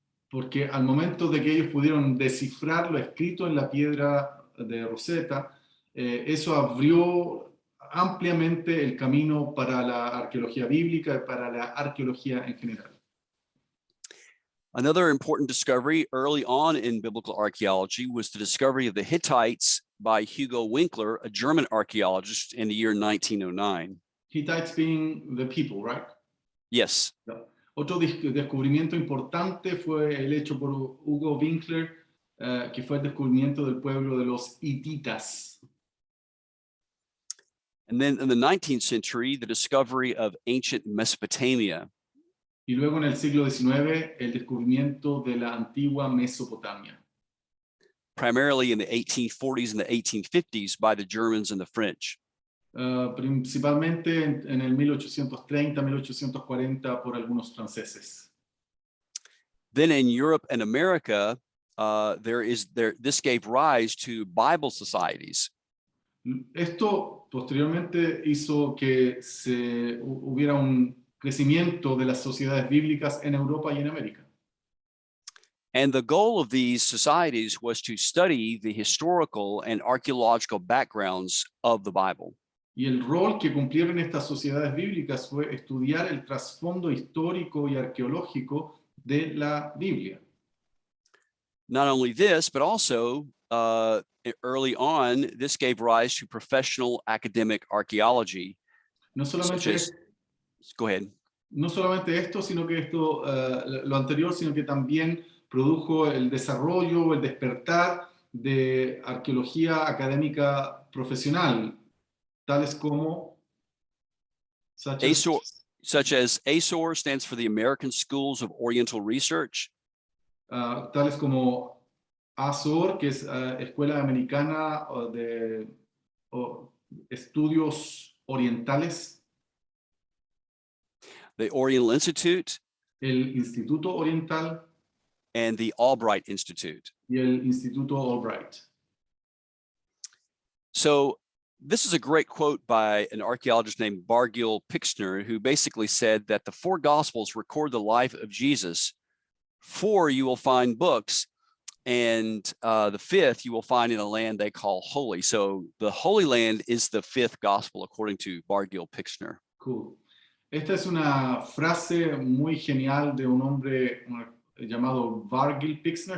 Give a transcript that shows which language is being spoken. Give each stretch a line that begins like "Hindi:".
Spanish: Porque al momento de que ellos pudieron descifrar lo escrito en la piedra de Rosetta, eso abrió ampliamente el camino para la arqueología bíblica y para la arqueología en general.
English: Another important discovery early on in biblical archaeology was the discovery of the Hittites by Hugo Winkler, a German archaeologist, in the year 1909. Hittites being the people, right? Yes.
Spanish: Otro descubrimiento importante fue el hecho por Hugo Winkler, que fue el descubrimiento del pueblo de los hititas.
English: And then in the 19th century, the discovery of ancient Mesopotamia.
Spanish: Y luego en el siglo XIX, el descubrimiento de la antigua Mesopotamia.
English: Primarily in the 1840s and the 1850s by the Germans and the French.
Spanish: Principalmente en el 1830, 1840 por algunos franceses.
English: Then in Europe and America, this gave rise to Bible societies.
Spanish: Esto posteriormente hizo que hubiera un crecimiento de las sociedades bíblicas en Europa y en América.
English: And the goal of these societies was to study the historical and archaeological backgrounds of the Bible.
Spanish: Y el rol que cumplieron estas sociedades bíblicas fue estudiar el trasfondo histórico y arqueológico de la Biblia.
English: Not only this, but also early on, this gave rise to professional academic archaeology.
Spanish: No solamente,
English: go ahead.
Spanish: No solamente esto, sino que esto, lo anterior, sino que también produjo el desarrollo, el despertar de arqueología académica profesional, tales como
English: such as ASOR stands for the American Schools of Oriental Research.
Spanish: Tales como ASOR, que es Escuela Americana de Estudios Orientales.
English: The Oriental Institute.
Spanish: El Instituto Oriental.
English: And the Albright Institute.
Spanish: Y el Instituto Albright.
English: So this is a great quote by an archaeologist named Bargill Pixner, who basically said that the four Gospels record the life of Jesus. 4 you will find books, and the 5th you will find in a land they call holy. So the Holy Land is the 5th Gospel, according to Bargill Pixner. Cool.
Spanish: Esta es una frase muy genial de un hombre llamado Bargill Pixner.